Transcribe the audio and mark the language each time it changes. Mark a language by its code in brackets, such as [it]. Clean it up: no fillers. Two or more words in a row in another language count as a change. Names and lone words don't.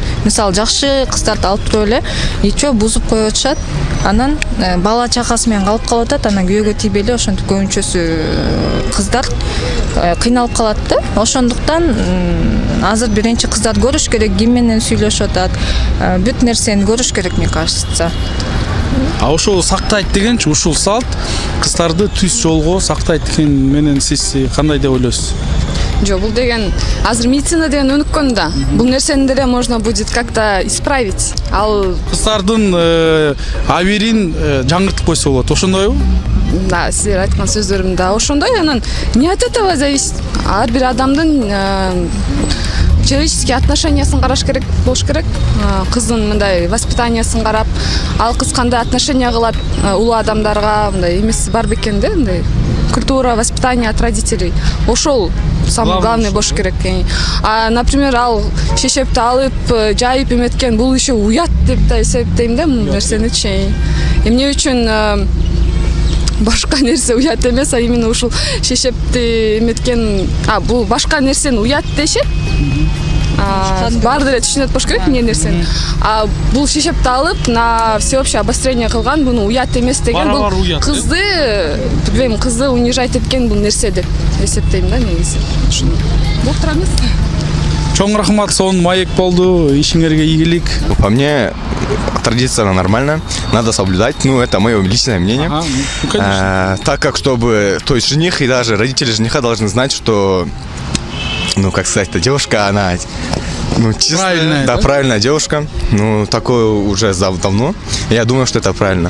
[ky] Мисалы, жакшы кыздарды алып туруп эле ичөө бузуп коюп атышат. Анан бала чакасы менен калып калып атат, анан күйөөгө тийбей эле ошентип көбүнчөсү кыздар кыйналып калат да. Ошондуктан азыр биринчи кыздарды көрүш керек, ким менен сүйлөшүп атат, бүт нерсени көрүш керек, [ru] мне кажется. [ky] А ошол сактайт дегенчи, ушул салт кыздарды түз жолго сактайт деген менен сиз кандай деп ойлойсуз? жок, бул деген азыр медицина деген өнүккөн да. Бул нерсени деле [ru] можно будет как-то исправить. [ky] Ал Кыздардын аберин жаңыртып койсо болот, ошондойбу? да, силер айткан сөздөрүм да ошондой. [ru] Анан не от этого зависит. [ky] Ар бир адамдын человеческие отношениясын караш керек болуш керек. Кыздын мындай воспитаниясын карап, ал кыз кандай отношения кылат улуу адамдарга, мындай эмеси бар бекен да, мындай [ru] культура, воспитание от родителей. [ky] Ошол [ru] самый главный [ky] болуш керек. А, например, ал шешепти алып, жайып эметкен, бул еще уят деп да эсептейм да бул нерсеничи. Эмне үчүн башка нерсе уят эмес, а именно ушул шешепти эметкен, бул башка нерсени уят дешет. Баары деле түшүнөт болуш керек эмне нерсени. Бул шешепти алып [ru] на всеобщее обострение [ky] кылган, буну уят эмес деген, бул кызды, билбейм, кызды унижать эткен бул нерсе деп эсептейм да негизи. Доктор эмес. Чоң рахмат, сон маек болду, ишиңерге ийгилик. [ru] По мне, традиция она нормальная, надо соблюдать, ну, это мое личное мнение. Ну, конечно. Так как, чтобы, то есть жених и даже родители жениха должны знать, что, ну, как сказать-то, девушка, она, ну, чистая, правильная, да, правильная девушка, ну, такое уже давно, я думаю, что это правильно.